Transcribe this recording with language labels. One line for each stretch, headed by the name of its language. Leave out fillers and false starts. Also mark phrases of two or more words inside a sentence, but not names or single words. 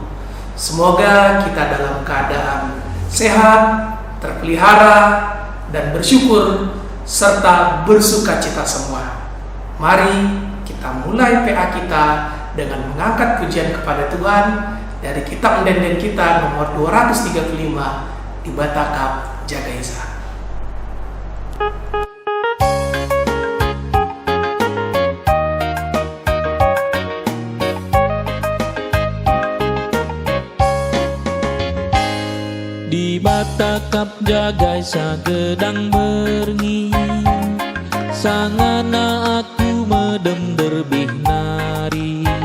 Indonesian: Semoga kita dalam keadaan sehat, terpelihara, dan bersyukur, serta bersukacita semua. Mari kita mulai PA kita dengan mengangkat pujian kepada Tuhan dari kitab Ndenden kita nomor 235 di Batakap Jagaisa.
Batak Karo: Di Batakap Jagaisa gedang berngi, sangana aku medem derbih nari.